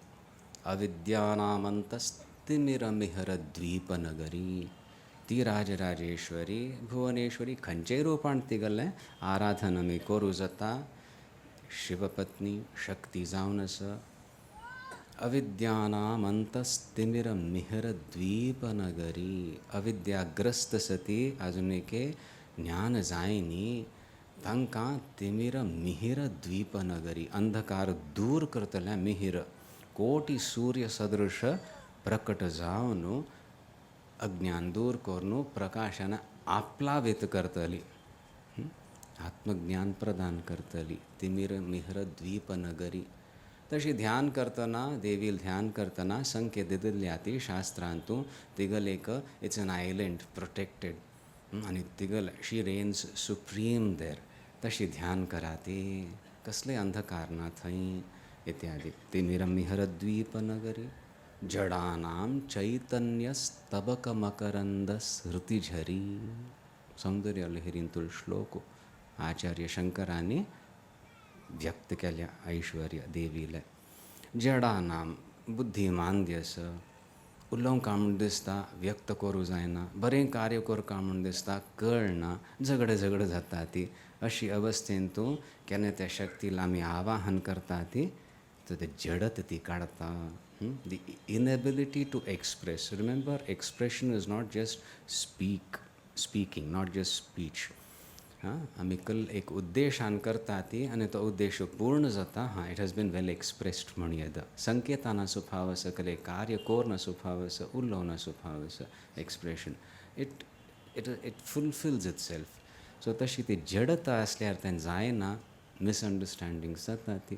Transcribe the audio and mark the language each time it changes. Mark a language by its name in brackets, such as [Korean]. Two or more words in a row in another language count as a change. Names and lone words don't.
[Sanskrit] अविद्यानामन्तस्तिमिरमिहरद्वीपनगरी [Konkani] ती राजराजेश्वरी भुवनेश्वरी खंयचेय रूपान तिगेलें आराधन आमी करूं जाता शिवपत्नी शक्ती जावन आसा [Sanskrit] अविद्यानामन्तस्तिमिरमिहरद्वीपनगरी [Konkani] अविद्याग्रस्त सती आजुन एके ज्ञान जायनी तांकां तिमिर मिहिर द्वीप नगरी अंधकार दूर करतल्या मिहिर कोटी सूर्य सदृश प्रकट जावन अज्ञान दूर करून प्रकाशानं आप्लावित करतली. आत्मज्ञान प्रदान करतली. [Sanskrit] तिमिर मिहिर द्वीप नगरी. [Konkani] तशी ध्यान करतना देवील ध्यान करतना संकेत दिल्ल्या ती शास्त्रांतू तिगल एक [English] it's an island protected [Konkani] आणि तिगल [English] she reigns supreme there. [Konkani] तशी ध्यान करा ती कसले अंधकार ना थंय इत्यादी. [Sanskrit] तिमिर मिहिर द्वीप नगरी जडानां चैतन्य स्तबक मकरंद स्मृतिझरी. [Konkani] सौंदर्य लहरींतूल श्लोक आचार्य शंकरांनी व्यक्त केल्या ऐश्वर्य देवीला. जडानां बुद्धिमांद्यस उलोवंक कामून दिसता व्यक्त करूं जायना. बरें कार्य करूं कामून दिसता कळना. झगड जाता ती. अशी अवस्थेन तूं केन्ना त्या शक्तीला आमी आवाहन करता ती तर ते जडत ती काढता. [English] The inability to express. Remember, expression is not just speaking, not just speech. [Konkani] आमी कल एक उद्देशान करता ती आणि तो उद्देश पूर्ण जाता. [English] it has been well expressed [Konkani] म्हण येद. संकेताना सुफावस कले कार्य कोरना सुफावस उलोवना सुफावस [English] expression it fulfills itself. [Konkani] सो तशी ती जडता असल्यार तें जायना. मिसअंडरस्टँडिंग जाता ती.